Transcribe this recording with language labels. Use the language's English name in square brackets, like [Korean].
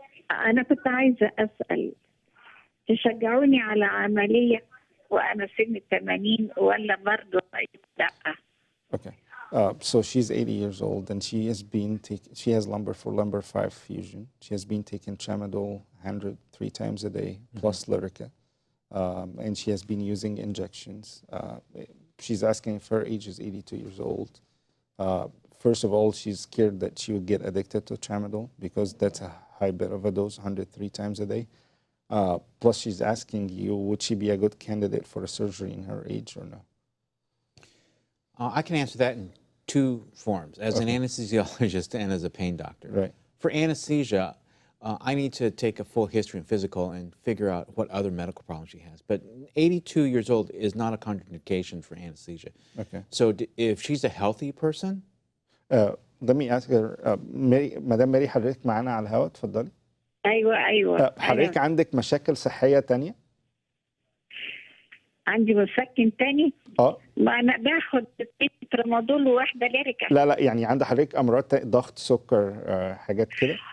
[Arabic] أنا كنت عايزة أسأل، تشجعوني على عملية وأنا سن 80 ولا برضه لا؟ [English] Okay. So she's 80 years old and she has lumbar 5 fusion. She has been taking tramadol 103 times a day plus Lyrica. And she has been using injections. She's asking if her age is 82 years old. First of all, she's scared that she would get addicted to tramadol because that's a high bit of a dose, 103 times a day. Plus, she's asking you, would she be a good candidate for a surgery in her age or no? I can answer that in 2 forms, as an anesthesiologist and as a pain doctor. Right. For anesthesia, I need to take a full history and physical and figure out what other medical problems she has. But 82 years old is not a contraindication for anesthesia. Okay. So if she's a healthy person? Let me ask her, [Arabic] مدام ماري حضرتك معانا على الهواء، اتفضلي. أيوة. حضرتك عندك مشاكل صحية تانية؟ عندي مسكن تاني؟ ما أنا باخد ترامادول وواحدة ليريكا. لا يعني عند حضرتك أمراض ضغط، سكر، حاجات كده؟